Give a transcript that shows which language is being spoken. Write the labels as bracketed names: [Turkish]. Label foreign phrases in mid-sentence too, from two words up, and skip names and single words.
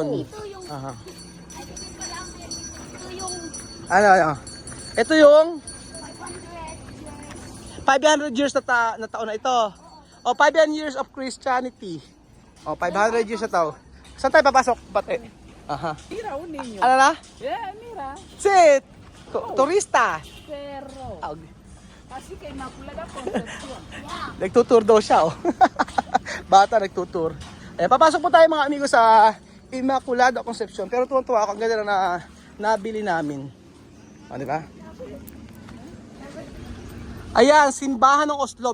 [Filipino] Ito yung, Aha. ito yung Ano? Ito yung [English] 500 years. 500 years [Filipino] na taon na ito. [English] 500 years of Christianity. [Filipino] 500 years na tao. Saan tayo papasok? Pati. Aha. [Spanish] Mira un niño. [Filipino] Ano na? [Spanish] Yeah, mira. [English] Sit! Turista. [Spanish] Perro. Así que Inmaculada Concepcion. [Filipino] Nagtutour daw siya, Bata nagtutour. Papasok po tayo mga amigo sa Immaculada Concepcion. Pero tuwan-tuwa ako, ang ganda na nabili namin. Di ba? Ayan, simbahan ng Oslo.